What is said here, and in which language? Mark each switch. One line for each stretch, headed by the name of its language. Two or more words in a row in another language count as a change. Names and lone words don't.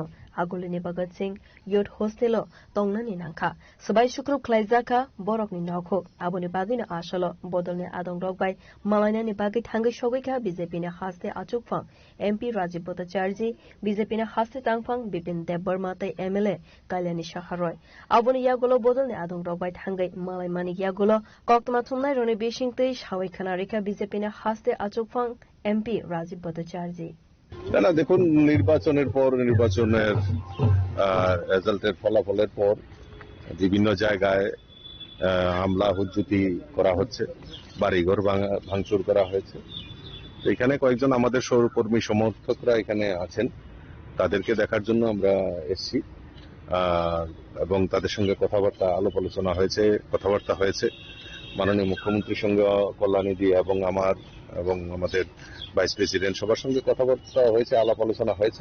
Kok Borok: agolini Bhagat Singh Youth Hostelo tongnani nangkha sabai shukrop khlai zakha borokni nokho aboni bagaino asalo bodolni adong rok bai malainani bagai thangai shogika BJP ni haste achukphang MP Rajiv Bhattacharya BJP ni haste tangphang Bipin Deborma tai MLA Kalyani Shaharoi aboni yagolo bodolni adong rok bai thangai malai mani yagolo koktma thumnai roni bishing tei shawai khana rekha BJP ni haste achukphang MP Rajiv Bhattacharya
Bangla: না, দেখুন, নির্বাচনের পর নির্বাচনের রেজাল্টের ফলাফলের পর বিভিন্ন জায়গায় হামলা হুজ্জুতি করা হচ্ছে, বাড়িঘর ভাঙচুর করা হয়েছে। এখানে কয়েকজন আমাদের সহকর্মী সমর্থকরা এখানে আছেন, তাদেরকে দেখার জন্য আমরা এসেছি এবং তাদের সঙ্গে কথাবার্তা হয়েছে মাননীয় মুখ্যমন্ত্রীর সঙ্গে কল্যাণী দিয়ে এবং আমাদের
English: vice president
Bangla: সবার সঙ্গে কথাবার্তা হয়েছে, আলাপ আলোচনা হয়েছে।